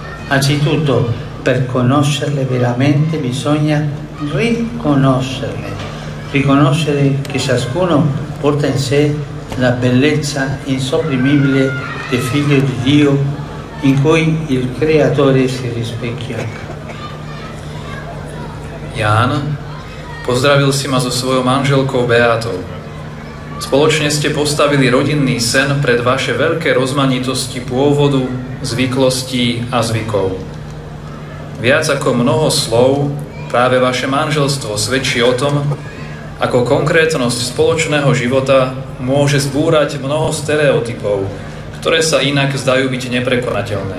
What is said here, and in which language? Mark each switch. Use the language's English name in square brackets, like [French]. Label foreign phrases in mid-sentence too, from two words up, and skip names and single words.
[Italian] Anzitutto, per conoscerle veramente bisogna riconoscere che ciascuno porta in sé la bellezza insopprimibile del Figlio di Dio in cui il Creatore si rispecchia. [Slovak] Ján, pozdravil si ma so svojou manželkou Beatou. Spoločne ste postavili rodinný sen pred vaše veľké rozmanitosti pôvodu, zvyklostí a zvykov. Viac ako mnoho slov, práve vaše manželstvo svedčí o tom, ako konkrétnosť spoločného života môže zbúrať mnoho stereotypov, ktoré sa inak zdajú byť neprekonateľné.